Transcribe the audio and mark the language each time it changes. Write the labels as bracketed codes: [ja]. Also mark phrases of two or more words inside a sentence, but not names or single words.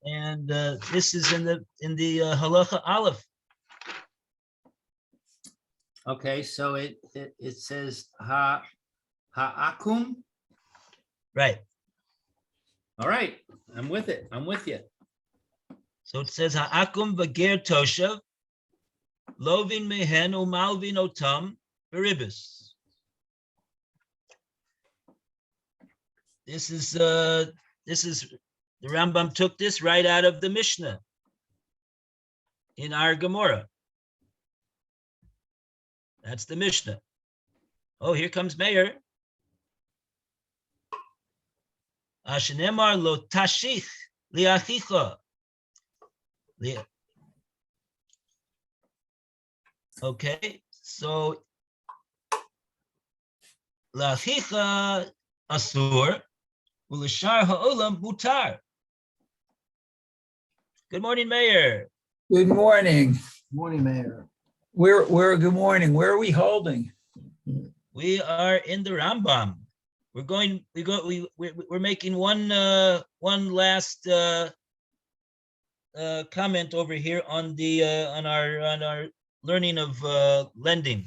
[en] and this is in the [he] הלכה א. [en] Okay, so it says ha'akum. Right. All right, I'm with it. I'm with you. [he] So it says העכו"ם וגר תושב לווין מהן ומלוין אותם ברבית. [en] This is the Rambam took this right out of the Mishnah in our Gemara. That's the Mishnah. Oh, here comes Meir. [he] שנאמר לא תשיך לאחיך. [en] Okay, so [he] לאחיך אסור ולשאר העולם מותר. [en] Good morning, Mayor. Good morning. Morning, Mayor. Good morning. Where are we holding? We are in the Rambam. We're making one last comment over here on the on our learning of lending.